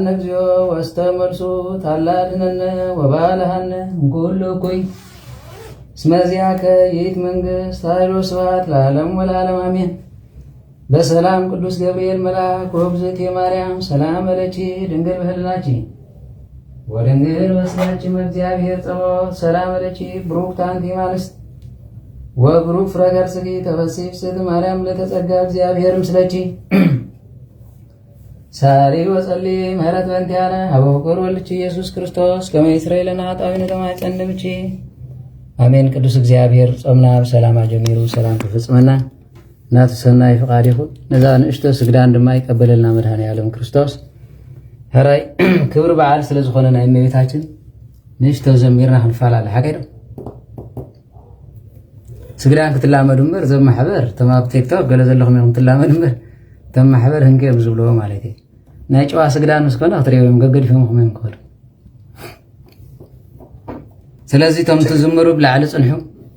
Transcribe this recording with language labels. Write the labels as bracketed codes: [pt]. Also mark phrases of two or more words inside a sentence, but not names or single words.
[gez] እግዚኦ ወስተ መልሱ ታላድነነ ወባልሐነ እምኩሉ እኩይ እስመ ዚአከ ይእቲ መንግሥት ኃይል ወስብሐት ለዓለሙ ወለዓለሙ አሜን። በሰላም ቅዱስ ገብርኤል መልአክ ወእግዝእትየ ማርያም ሰላም ለኪ ድንግል በህሊናኪ ወድንግል በሥጋኪ እግዚአብሔር ጸባኦት ሰላም ለኪ ብሩክት አንቲ እምአንስት ወብሩክ ፍሬ ከርሥኪ ተፈሥሒ ፍስሕት ማርያም ለተጸጋ እግዚአብሔር ምስለኪ ሳሊ ወጸሊ ምህረት በእንቲአነ ሀበ ፍቁር ወልድኪ ኢየሱስ ክርስቶስ ከመ ይስረይ ለነ ኃጣውኢነ ተማጸንብኪ አሜን። [ti] ቅዱስ እግዚአብሔር ጾምና በሰላም አጀሚሩ ሰላም ተፈጽመና እናቱ ሰናይ ፍቃድ ይሁን። ነዛ ንእሽቶ ስግዳን ድማ ይቀበለልና መድኃኔ ዓለም ክርስቶስ ሕራይ ክብሪ በዓል ስለ ዝኾነ ናይ እመቤታችን ንእሽቶ ዘሚርና ክንፋላለ ሓቀይዶ ስግዳን ክትላመዱ እምበር ዘብ ማሕበር ተማ ኣብ ቲክቶክ ገለ ዘለኹም ኢኹም ትላመዱ እምበር ተም ማሕበር ህንገም ዝብልዎ ማለት እዩ። ናይ ጨዋ ስግዳን ምስ ኮነ ክትሪእዎም ገገዲፎም እዮም ክኸዱ። ስለዚ ቶም ትዝምሩ ብላዕሊ ፅንሑ